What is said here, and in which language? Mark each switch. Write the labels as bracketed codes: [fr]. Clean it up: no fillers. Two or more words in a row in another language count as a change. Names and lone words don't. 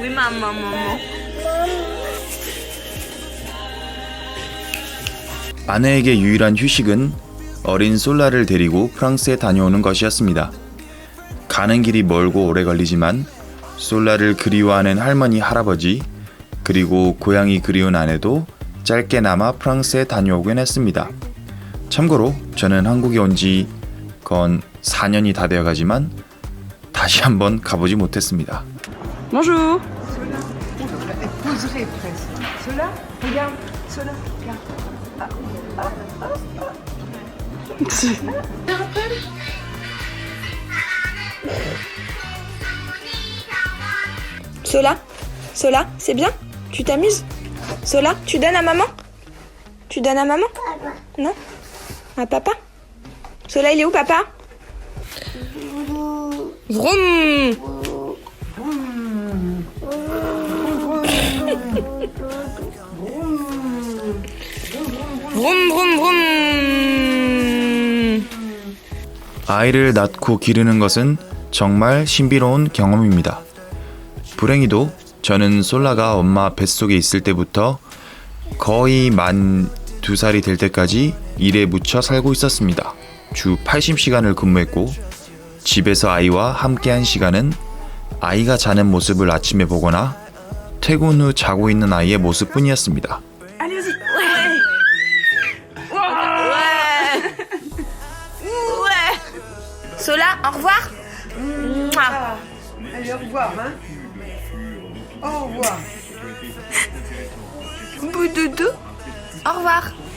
[fr] ma maman. [ko] 아내에게 유일한 휴식은 어린 솔라를 데리고 프랑스에 다녀오는 것이었습니다. 가는 길이 멀고 오래 걸리지만 솔라를 그리워하는 할머니, 할아버지, 그리고 고향이 그리운 아내도 짧게나마 프랑스에 다녀오긴 했습니다. 참고로 저는 한국에 온 지 건 4년이 다 되어가지만 다시 한번 가보지 못했습니다. [fr] Bonjour. Sola, Sola, c'est bien? Tu t'amuses? Sola, tu donnes à maman? Tu donnes à maman? Non? À papa? Sola, il est où, papa? Vroom! Vroom, vroom, vroom! [ko] 아이를 낳고 기르는 것은 정말 신비로운 경험입니다. 불행히도 저는 솔라가 엄마 뱃속에 있을 때부터 거의 만 2살이 될 때까지 일에 묻혀 살고 있었습니다. 주 80시간을 근무했고 집에서 아이와 함께한 시간은 아이가 자는 모습을 아침에 보거나 퇴근 후 자고 있는 아이의 모습뿐이었습니다. [fr] Allez-y! Ouais! Ouais! Sola, au revoir! Mouah. Allez, au revoir, hein. Au revoir. Boudoudou, au revoir!